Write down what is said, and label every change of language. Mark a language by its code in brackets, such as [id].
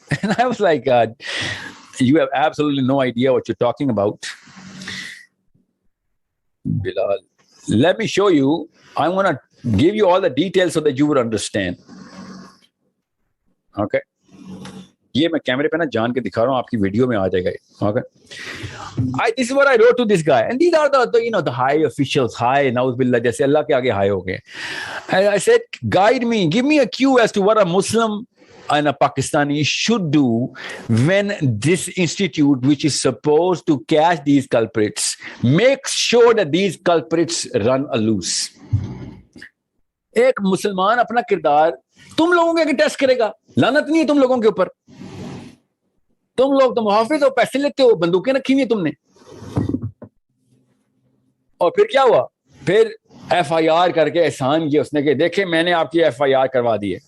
[en] And I was like, you have absolutely no idea what you're talking about. Bilal, let me show you. I'm going to give you all the details so that you would understand. Okay. [ur] یہ میں کیمرے پہ نا جان کے دکھا رہا ہوں, آپ کی ویڈیو میں آ جائے گا. [en] Okay. This is what I wrote to this guy, and these are the high officials, high [ur] نعوذ باللہ, جیسے اللہ کے آگے ہائے ہو گئے. [en] I said, guide me, give me a cue as to what a Muslim and a Pakistani should do when this institute, which is supposed to catch these culprits, makes sure that these culprits run loose. [ur] ایک مسلمان اپنا کردار تم لوگوں کے test کرے گا. لعنت نہیں ہے تم لوگوں کے اوپر, تم لوگ تو محافظ ہو, پیسے لیتے ہو, بندوقیں رکھی ہوئی ہیں تم نے. اور پھر کیا ہوا؟ پھر ایف آئی آر کر کے احسان کیا اس نے کہ دیکھیں میں نے آپ کی ایف آئی آر کروا دی ہے.